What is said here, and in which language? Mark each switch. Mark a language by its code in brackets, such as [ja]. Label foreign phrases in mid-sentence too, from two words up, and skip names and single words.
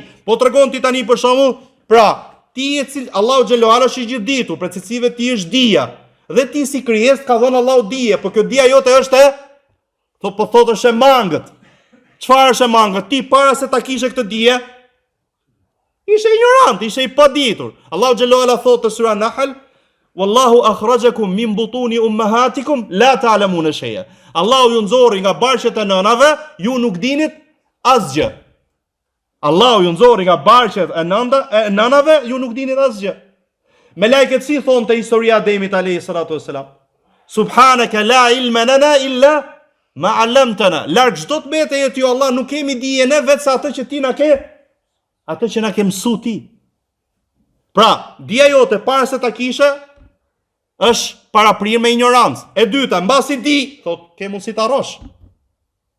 [sq] Po tregon ti tani për shembull, pra ti [ar] الله جل وعلا [sq] është i gjithë ditur, për cilësive ti është dija. Dhe ti si krijesë ka dhënë Allahu dije, por kjo dija jote është thotë është e mangët. Çfarë është e mangët? Ti para se ta kishe këtë dije, ishe ignorant, ishe i paditur. [ar] الله جل وعلا [sq] thotë në sura Nahl, [ar] والله أخرجكم من بطون أمهاتكم لا تعلمون شيئا. [sq] Allahu ju nxorri nga barqet e nënave, ju nuk dinit asgjë. Allahu ju nxorri nga barqet e nënave, ju nuk dinit asgjë. Melekët si thonë te historia e Ademit [ar] عليه الصلاة والسلام، سبحانك لا علم لنا إلا ما علمتنا. [sq] Larg çdo të bete e ty Allah, nuk kemi dije ne vetëm atë që ti na ke, atë që na ke mësu ti. Pra, dija jote para se ta kishe është paraprirë me ignorancë. E dyta, mbasi di, thot, ke mundësi ta harrosh.